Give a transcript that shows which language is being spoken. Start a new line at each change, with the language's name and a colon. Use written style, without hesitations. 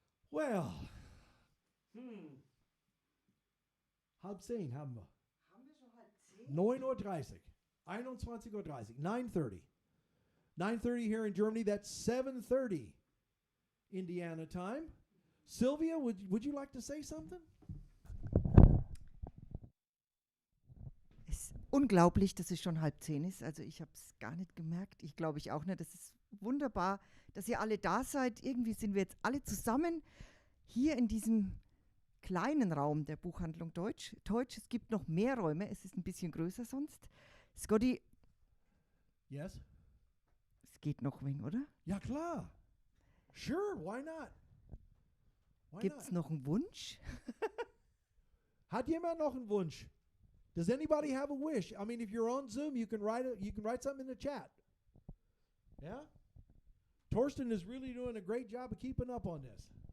German: Well, halb 10 haben wir. Haben wir schon halb 10? 9:30 Uhr. 21:30 Uhr. 9:30.
English: 9:30 here in Germany. That's 7:30 Indiana time. Sylvia, would you like to say something?
German: Es ist unglaublich, dass es schon 9:30 ist. Also ich habe es gar nicht gemerkt. Ich glaube ich auch nicht. Das ist wunderbar, dass ihr alle da seid. Irgendwie sind wir jetzt alle zusammen hier in diesem kleinen Raum der Buchhandlung Teutsch. Es gibt noch mehr Räume. Es ist ein bisschen größer sonst. Scotty.
English: Yes?
German: Es geht noch wen, oder? Ja, klar.
English: Sure, why not?
German: Gibt es noch einen Wunsch? Hat jemand noch einen Wunsch?
English: Does anybody have a wish? I mean, if you're on Zoom, you can write something in the chat. Yeah? Torsten is really doing a great job of keeping up on this.